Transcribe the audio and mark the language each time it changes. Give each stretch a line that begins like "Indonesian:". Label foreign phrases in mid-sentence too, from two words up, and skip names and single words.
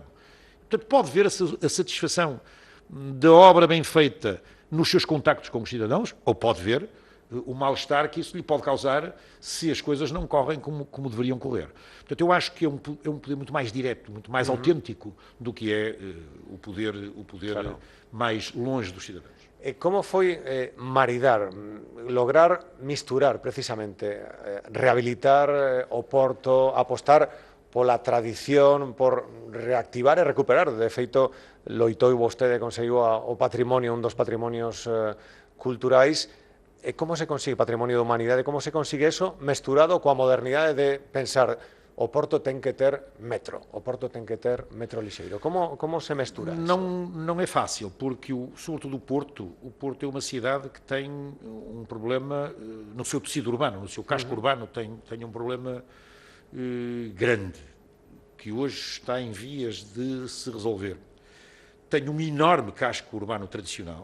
Portuguese: Portanto, pode ver a satisfação da obra bem feita nos seus contactos com os cidadãos, ou pode ver o mal-estar que isso lhe pode causar se as coisas não correm como deveriam correr. Portanto, eu acho que é um poder muito mais direto, muito mais autêntico do que é o poder mais longe dos cidadãos.
Galician: E como foi maridar, lograr misturar precisamente, rehabilitar o Porto, apostar pola tradición, por reactivar e recuperar? De feito, loitou vostede, conseguiu o patrimonio, un dos patrimonios culturais, E como se consigue patrimonio da humanidade? Como se consigue eso mesturado coa modernidade de pensar o Porto ten que ter metro, o Porto ten que ter metro lixeiro? Como se mestura isso?
Portuguese: Não é fácil, porque, sobretudo o Porto é uma cidade que tem um problema no seu tecido urbano, no seu casco urbano, tem um problema grande, que hoje está em vias de se resolver. Tem um enorme casco urbano tradicional,